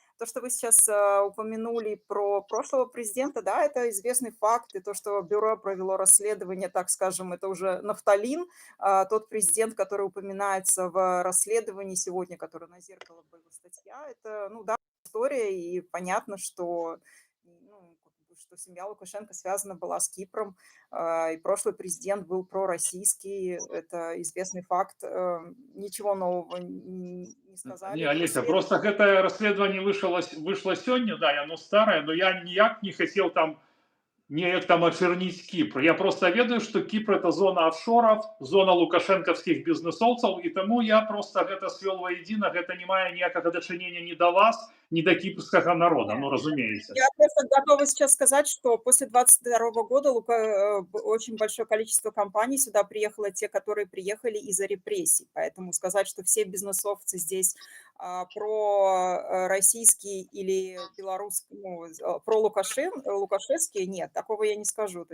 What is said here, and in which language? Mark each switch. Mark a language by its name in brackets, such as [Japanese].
[Russian] То, что вы сейчас упомянули про прошлого президента, да, это известный факт, и то, что бюро провело расследование, так скажем, это уже нафталин, тот президент, который упоминается в расследовании сегодня, который на «Зеркало» была статья, это, ну да, история, и понятно, что, ну, что семья Лукашенко связана была с Кипром, и прошлый президент был пророссийский, это известный факт, ничего нового не Не, сказали в Олеся, расследовании. [Belarusian] просто гэта расследаванне вышло сёння, да, яно старае, но я ніяк не хацеў там неяк там [Russian] ачерніць [Belarusian] Кіпр. Я просто ведаю, што Кіпр [Russian] это зона офшоров, [Belarusian] зона лукашэнкаўскіх бізнэсоўцаў, і таму я просто гэта [Russian] свёл воедино, [Belarusian] гэта не мае ніякага дачынення ні да вас, ні да кіпрскага народа, ну разумееце. [Russian] Я просто готова сейчас сказать, что после 22 года очень большое количество компаний сюда приехало, те, которые приехали из-за репрессий. Поэтому сказать, что все бизнесовцы здесь пророссийские или белорусские, ну, про лукашевские, нет, такого я не скажу.